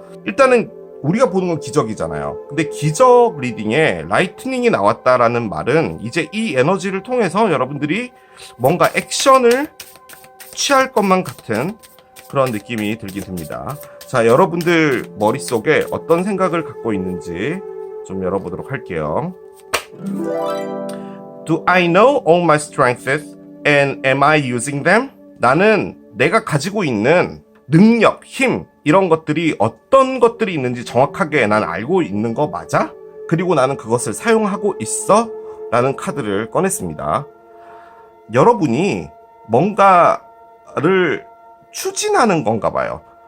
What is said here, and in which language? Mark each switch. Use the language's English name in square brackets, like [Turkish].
[Korean] 일단은 우리가 보는 건 기적이잖아요. 근데 기적 리딩에 라이트닝이 나왔다라는 말은 이제 이 에너지를 통해서 여러분들이 뭔가 액션을 취할 것만 같은 그런 느낌이 들긴 듭니다. 자, 여러분들 머릿속에 어떤 생각을 갖고 있는지 좀 열어보도록 할게요. [English] Do I know all my strengths and am I using them? [Korean] 나는 내가 가지고 있는 능력, 힘, 이런 것들이 어떤 것들이 있는지 정확하게 난 알고 있는 거 맞아? 그리고 나는 그것을 사용하고 있어? 라는 카드를 꺼냈습니다. 여러분이 뭔가를 추진하는 건가 봐요.